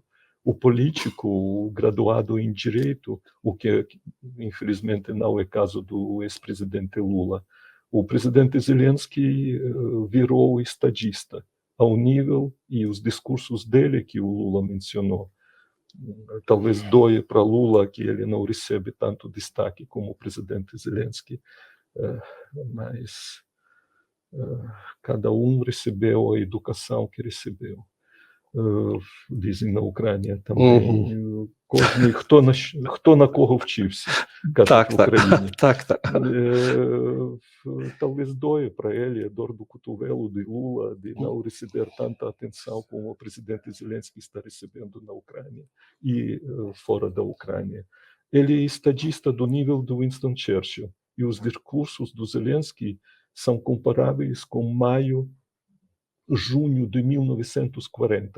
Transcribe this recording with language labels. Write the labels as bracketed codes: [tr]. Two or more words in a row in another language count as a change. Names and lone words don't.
[pt] O político, o graduado em direito, o que infelizmente não é caso do ex-presidente Lula, o presidente Zelensky virou estadista, ao nível, e os discursos dele que o Lula mencionou, talvez doia para Lula que ele não recebe tanto destaque como o presidente Zelensky, mas cada um recebeu a educação que recebeu. [uk] dizem на Україні Мгм. também, кожний, хто на кого вчився, кажуть Так, в так, Україні. так, так. [pt] Talvez doia para ele, a dor do cotovelo de Lula, de não receber tanta atenção como o presidente Zelensky está recebendo na Ucrânia e fora da Ucrânia. Ele é estadista do nível do Winston Churchill, e os discursos do Zelensky são comparáveis com maio, junho de 1940.